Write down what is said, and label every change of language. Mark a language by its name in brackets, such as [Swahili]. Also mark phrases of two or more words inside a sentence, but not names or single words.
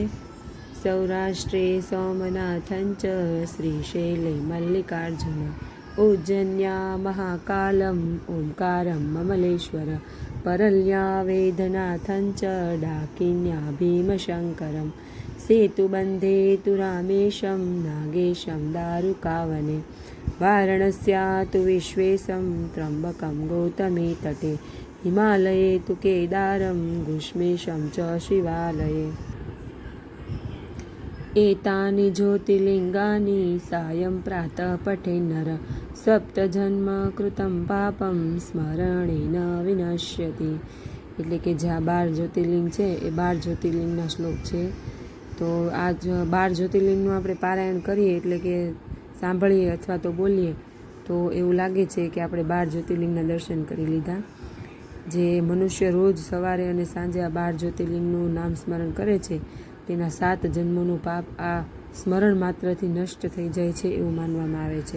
[Sanskrit] સૌરાષ્ટ્રે સોમનાથંચ શ્રીશૈલે મલ્લિકાર્જુન ઉજ્જન્યા મહાકાલમ ઓમકારમ મમલેશ્વર પરલ્યા વેદનાથંચ ડાકિન્યા ભીમશંકરમ સેતુબંધે તુ રામેશમ નાગેશમ દારુકાવને વારાણસ્યા તુ વિશ્વેશમ ત્રંબકમ ગૌતમી તટે હિમાલયે તુ કેદારમ ગુષ્મેશમ ચ શિવાલયે एतानि ज्योतिर्लिङ्गानि सायं प्रातः पठेन्नर सप्तजन्म कृतं पापं स्मरणेन विनश्यति। [Gujarati] એટલે કે જે આ 12 જ્યોતિર્લિંગ છે એ 12 જ્યોતિર્લિંગના શ્લોક છે। તો આ 12 જ્યોતિર્લિંગનું આપણે પારાયણ કરીએ એટલે કે સાંભળીએ અથવા તો બોલીએ તો એવું લાગે છે કે આપણે 12 જ્યોતિર્લિંગના દર્શન કરી લીધા। જે મનુષ્ય રોજ સવારે અને સાંજે આ 12 જ્યોતિર્લિંગનું નામ સ્મરણ કરે છે તેના 7 જન્મોનું પાપ આ સ્મરણ માત્રથી નષ્ટ થઈ જાય છે એવું માનવામાં આવે છે।